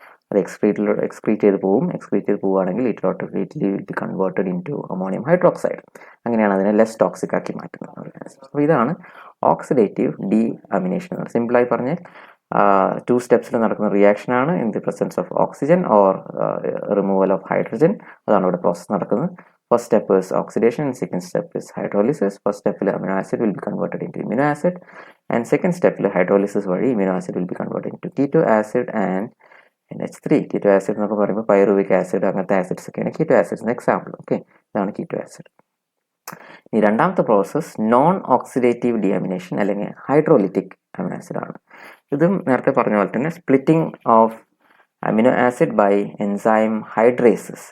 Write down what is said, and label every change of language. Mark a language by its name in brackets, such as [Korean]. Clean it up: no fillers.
[Malayalam] അത് എക്സ്ക്രീറ്റ് ചെയ്ത് പോവുകയാണെങ്കിൽ [English] It automatically will be converted into ammonium hydroxide. [Malayalam] അങ്ങനെയാണ് അതിനെ ലെസ് ടോക്സിക് ആക്കി മാറ്റുന്നത്. അപ്പോൾ ഇതാണ് ഓക്സിഡേറ്റീവ് ഡീഅമിനേഷൻ. സിമ്പിളായി പറഞ്ഞാൽ 2 സ്റ്റെപ്സിൽ നടക്കുന്ന റിയാക്ഷനാണ് [English] In the presence of oxygen or removal of hydrogen. [Malayalam] അതാണ് ഇവിടെ പ്രോസസ്സ് നടക്കുന്നത്. [English] First step is oxidation and second step is hydrolysis. First step amino acid will be converted into amino acid and second step hydrolysis [Malayalam] vadi [English] amino acid will be converted into keto acid and NH3. [Malayalam] Keto acid എന്നൊക്കെ പറയുമ്പോൾ pyruvic acid അങ്ങനത്തെ acids ഒക്കെയാണ് keto acids example. Okay, ഇതാണ് keto acid. ഈ രണ്ടാമത്തെ process non oxidative ഡിഅമിനേഷൻ അല്ലെങ്കിൽ ഹൈഡ്രോലിറ്റിക് amino acid ആണ്. ഇതും നേരത്തെ പറഞ്ഞ പോലെ തന്നെ [English] Splitting of amino acid by enzyme hydrases.